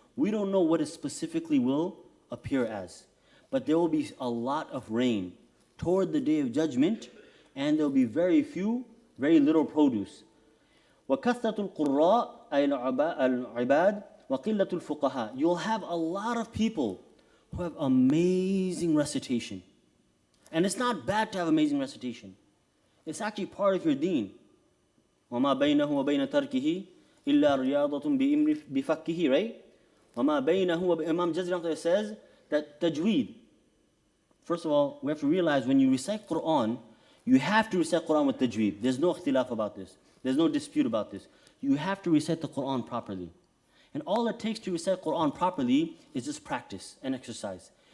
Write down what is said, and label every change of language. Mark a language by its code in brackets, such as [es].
[en] We don't know what it specifically will appear as. But there will be a lot of rain toward the day of judgment, and there will be very little produce. [ar] وَكَثَّةُ الْقُرَّاءِ أَيْ الْعِبَادِ وَقِلَّةُ الْفُقَهَاءِ. [en] You'll have a lot of people who have amazing recitation. And it's not bad to have amazing recitation. It's actually part of your deen. [ar] وَمَا بَيْنَهُ وَبَيْنَ تَرْكِهِ إِلَّا رِيَاضَةٌ بِفَكِّهِ, right? وَمَا بَيْنَهُ [en] Imam Jazri says that tajweed. First of all, we have to realize when you recite Quran, you have to recite Quran with tajweed. There's no ikhtilaf about this. There's no dispute about this. You have to recite the Quran properly. And all it takes to recite Quran properly is just practice and exercise.